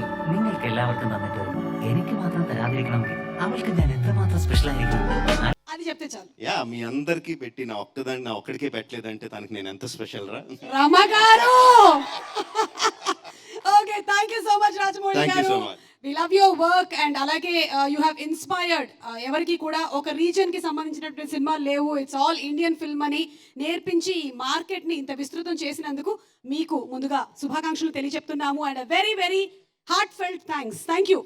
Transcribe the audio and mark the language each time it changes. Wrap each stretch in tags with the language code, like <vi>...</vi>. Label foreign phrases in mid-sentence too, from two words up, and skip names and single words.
<ml>നിങ്ങൾക്ക് എല്ലാവർക്കും തന്നിട്ട് എനിക്ക് മാത്രം തരാതിരിക്കണമെങ്കിൽ അവൾക്ക് ഞാൻ എത്രമാത്രം സ്പെഷ്യൽ ആയിരിക്കും.</ml> <te>అది చెప్తే చాలు. యా, మీ అందరికి పెట్టి నా ఒక్కడికే పెట్టలేదంటే తనకి నేను ఎంత స్పెషల్ రా. రమ గారు.</te> <en>Okay, thank you so much Rajamouli Thank you గారు. so much. We love your work and</en> <te>అలాగే</te> <en>you have inspired</en> <te>ఎవరికి కూడా ఒక రీజన్ కి సంబంధించినటువంటి సినిమాలు లేవు,</te> <en>it's all Indian film</en> <te>అని నేర్పించి ఈ మార్కెట్ ని ఇంత విస్తృతం చేసినందుకు మీకు ముందుగా శుభాకాంక్షలు తెలియజెప్తున్నాము.</te> <en>And very very heartfelt thanks. Thank you.</en>